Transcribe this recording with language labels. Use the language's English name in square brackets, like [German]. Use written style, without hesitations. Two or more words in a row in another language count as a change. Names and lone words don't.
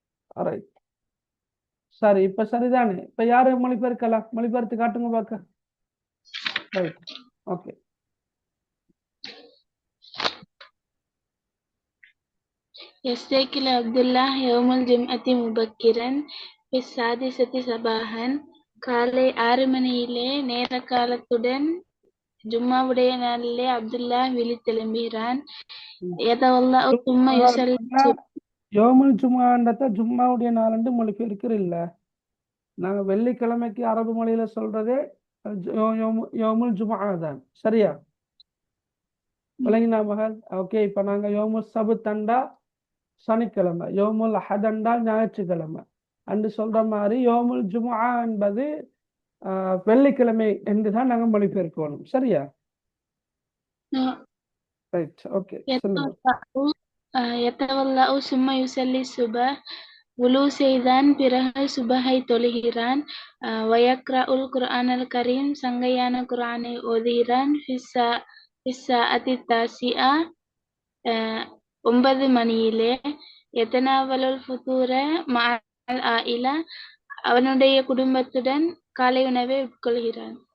[Tamil] ரைட். சரி, இப்ப சரிதானே? இப்ப யாரு மொழிபெயர்க்கலாம்? மொழிபெயர்த்து காட்டுங்க பார்க்க. ரைட், ஓகே. [Arabic] يستيقظ عبد الله يوم الجمعة مبكرا في السادسة صباحا. [Tamil] காலை 6 மணியிலே நேர காலத்துடன் ஜும்மாவுடைய நாளிலே அப்துல்லா விழித்தெழும்புகிறான். [Arabic] يتوضأ ثم يصلي [Tamil] யோமுல் ஜும்மான்றத ஜும்மாவுடைய நாளன்று மொழிபெயர்க்கிற இல்ல. நாங்க வெள்ளிக்கிழமைக்கு அரபு மொழியில சொல்றதே [Arabic] يوم الجمعة [Tamil] தான். சரியா? விளங்கினா மகள்? ஓகே. இப்ப நாங்க யோமுல் சபுத்தண்டா சனிக்கிழமை, யோமுல் அஹதண்டா ஞாயிற்றுக்கிழமை அன்று சொல்ற மாதிரி [Arabic] يوم الجمعة [Tamil] என்பது வெள்ளிக்கிழமை என்றுதான் நாங்க மொழிபெயர்க்கணும். சரியா? ரைட், ஓகே. சொல்லுங்க. [Arabic] يتوضأ ثم يصلي الصبح. [Tamil] உலு செய்தான் பிறகு சுபஹை தொழுகிறான். [Arabic] ويقرأ القرآن الكريم [Tamil] சங்கையான குர்ஆனை ஓதுகிறான். [Arabic] في الساعة التاسعة 9 மணியிலே. يتناول الفطور مع العائلة [Tamil] அவனுடைய குடும்பத்துடன் காலை உணவை உட்கொள்கிறான்.